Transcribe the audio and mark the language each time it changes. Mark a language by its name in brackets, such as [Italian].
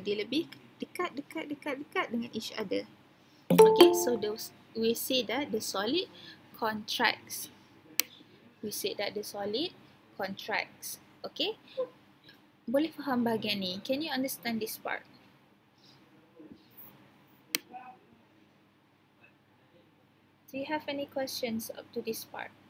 [Malay] Dia lebih dekat dengan [English] each other. Okay, so we say that the solid contracts. We say that the solid contracts. [Malay] Okay, boleh faham bahagian ni? [English] Can you understand this part? Do you have any questions up to this part?